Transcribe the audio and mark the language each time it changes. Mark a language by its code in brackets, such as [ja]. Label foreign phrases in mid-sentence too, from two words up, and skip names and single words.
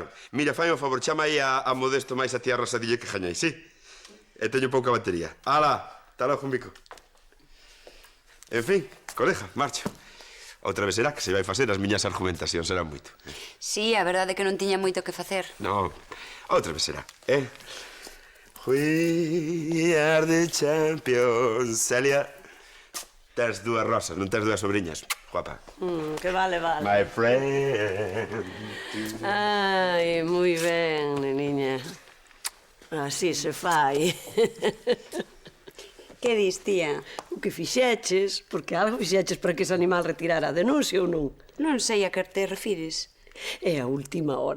[gl] Mira, fai un favor, chama aí a Modesto máis a tía Rosadilla que gañei, sí? E teño pouca batería. Ala, tá logo un bico. En fin, colega, marcho. Outra vez será que se vai facer as miñas argumentacións, será moito. Sí, a verdade é que non tiña moito que facer. Non, outra vez será, [en] We are the champions, [gl] Celia. Tens dúas rosas, non tens dúas sobrinhas. Guapa. Que vale. [en] My friend. [gl] Ai, moi ben, neniña. Así se fai. Que dis, tía? o que fixeches, porque algo fixeches para que ese animal retirara a denuncia ou non? Non sei a que te refires. É a última hora.